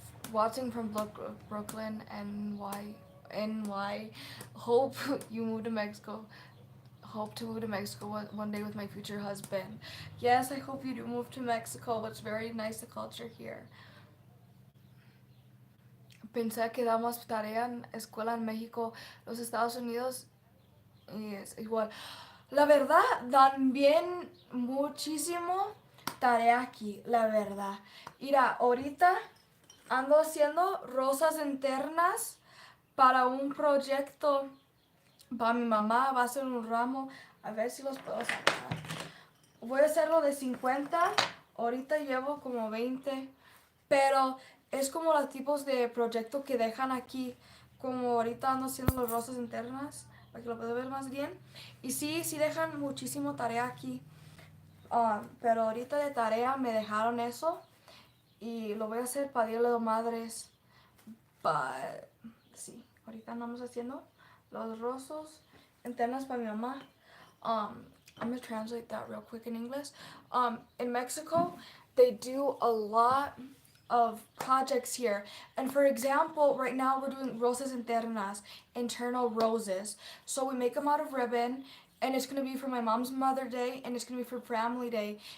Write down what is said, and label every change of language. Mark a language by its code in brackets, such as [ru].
[en] Watching from Brooklyn, NY. Hope you move to Mexico. Hope to move to Mexico one day with my future husband. Yes, I hope you do move to Mexico. It's very nice, the culture here. [es] Pensé que damos tarea en escuela en México, los Estados Unidos, y es igual. La verdad, dan bien muchísimo tarea aquí, la verdad. Mira, ahorita ando haciendo rosas internas para un proyecto para mi mamá. Va a ser un ramo, a ver si los puedo sacar. Voy a hacerlo de 50, ahorita llevo como 20, pero es como los tipos de proyecto que dejan aquí, como ahorita ando haciendo las rosas internas, para que lo pueda ver más bien. Y sí dejan muchísimo tarea aquí, pero ahorita de tarea me dejaron eso y lo voy a hacer para Día de las Madres. But sí. Ahorita andamos haciendo los rosos antenas para mi mamá. [en] I'm gonna translate that real quick in English. In Mexico, they do a lot of projects here. And for example, right now we're doing rosas internas, internal roses. So we make them out of ribbon, and it's gonna be for my mom's Mother Day, and it's gonna be for Family Day.